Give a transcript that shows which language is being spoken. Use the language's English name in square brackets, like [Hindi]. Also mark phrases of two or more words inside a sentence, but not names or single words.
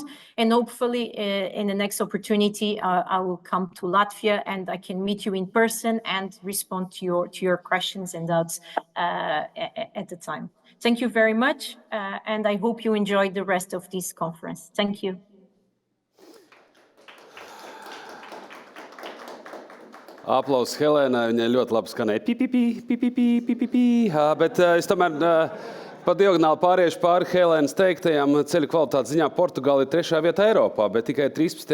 [English] And hopefully in the next opportunity, I will come to Latvia and I can meet you in person and respond to your questions and doubts at the time. Thank you very much. And I hope you enjoyed the rest of this conference. Thank you. [Latvian] Aplausos Helēnai, viņai ļoti labi skanēja PPP, bet es tomēr pa diagonāli pāriešu pāri Helēnas teiktajām. Ceļu kvalitātes ziņā Portugāla ir 3. vietā Eiropā, bet tikai 13.